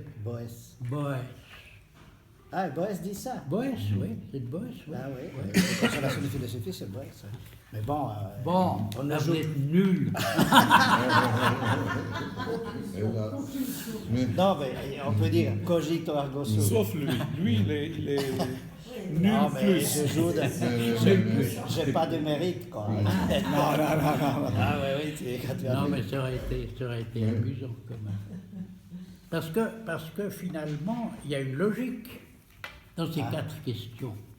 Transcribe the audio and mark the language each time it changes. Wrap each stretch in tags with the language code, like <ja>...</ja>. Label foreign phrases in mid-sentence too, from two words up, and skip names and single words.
<fr>Boès. Ah, Boès dit ça. Boès, oui, c'est de Boès. Oui. Ah oui, la consolation de philosophie, c'est Boès. Oui. Mais bon, on ajoute nul. Non, mais on peut dire</fr> <la>cogito ergo sum.</la> <fr>Sauf lui. Lui, il est nul non, mais plus. je joue j'ai pas de mérite, quoi. Non. Ah oui, quand tu as non, mais ça aurait été amusant quand même. Parce que finalement, il y a une logique dans ces 4 questions.</fr>